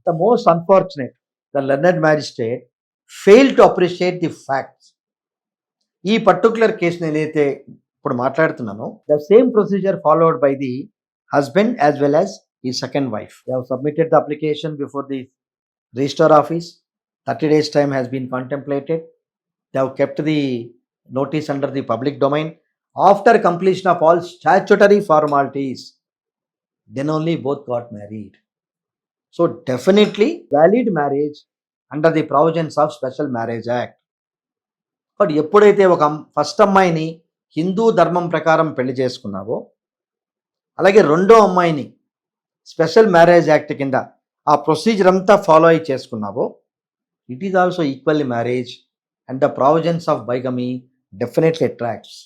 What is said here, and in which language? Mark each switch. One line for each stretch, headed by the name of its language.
English: The most unfortunate, the learned magistrate fail to appreciate the facts. ఈ particular
Telugu: కేసుని ఏదైతే ఇప్పుడు మాట్లాడుతున్నానో
English: The same procedure followed by the husband as well as ఈ second wife. They have submitted the application before the register office. 30 days time has been contemplated. They have kept the notice under the public domain. After completion of all statutory formalities, then only both got married. So definitely valid marriage under the provisions of Special Marriage Act.
Telugu: But ఎప్పుడైతే ఒక first అమ్మాయిని హిందూ ధర్మం ప్రకారం పెళ్లి చేసుకున్నావో, అలాగే రెండో అమ్మాయిని special marriage act కింద ఆ ప్రొసీజర్ అంతా ఫాలో అయి చేసుకున్నావో,
English: It is also equally marriage and the provisions of bigamy definitely attracts.